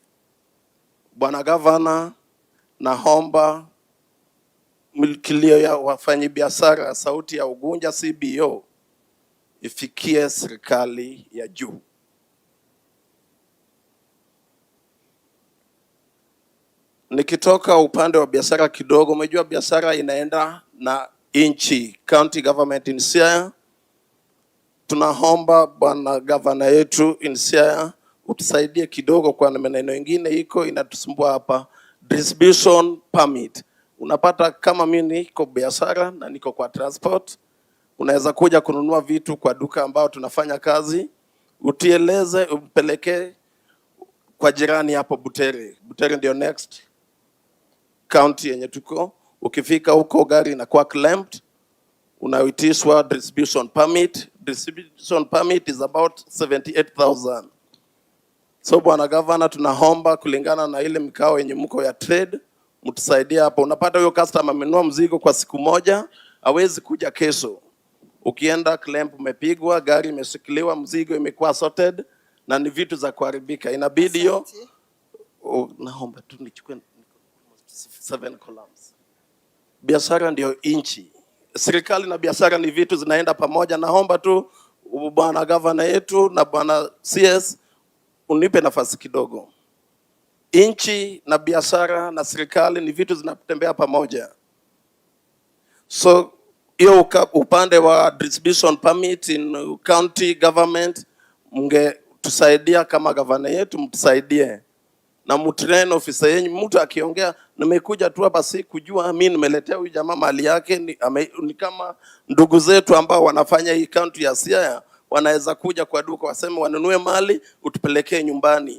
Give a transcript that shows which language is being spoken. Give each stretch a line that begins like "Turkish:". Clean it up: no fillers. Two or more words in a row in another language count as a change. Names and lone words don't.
Swahili: Bwana Gavana, naomba kilio ya wafanyabiashara, sauti ya Ugunja CBO ifikie serikali ya juu. Nikitoka upande wa biashara kidogo, umejua biashara inaenda na inchi,
English: county government in Siaya.
Swahili: Tunaomba bwana gavana yetu in Siaya utusaidie kidogo kwa maneno mengine iko inatusumbua hapa.
English: Distribution permit.
Swahili: Unapata kama mimi niko biashara na niko kwa transport, unaweza kuja kununua vitu kwa duka ambao tunafanya kazi, utieleze umpeleke kwa jirani hapo Butere. Butere ndio
English: next county
Swahili: yenye tuko. Ukifika huko gari inakuwa clamped, unaitishwa
English: distribution permit. Distribution permit is about 78,000.
Swahili: So bwana gavana, tunaomba kulingana na ile mikao yenye mko ya trade, mtusaidia hapo. Unapata huyo customer amenunua mzigo kwa siku moja, hawezi kuja kesho. Ukienda clamp umepigwa, gari imeshikiliwa, mzigo imekuwa sorted na ni vitu za kuharibika. Inabidi hiyo naomba tu nichukue 7 columns. Biashara ndio inchi. Serikali na biashara ni vitu zinaenda pamoja. Naomba tu bwana gavana yetu na bwana CS unipe nafasi kidogo. Inchi na biashara na serikali ni vitu zinatembea pamoja. So hiyo upande wa
English: distribution permit in county government
Swahili: mngetusaidia kama gavana yetu, mtusaidie. Na mtrain officer yenu, mtu akiongea nimekuja tu hapa si kujua mimi nimeletea huyu jamaa mali yake ni kama ndugu zetu ambao wanafanya hii county ya Siaya, wanaweza kuja kwa duka waseme wanunue mali utupelekee nyumbani.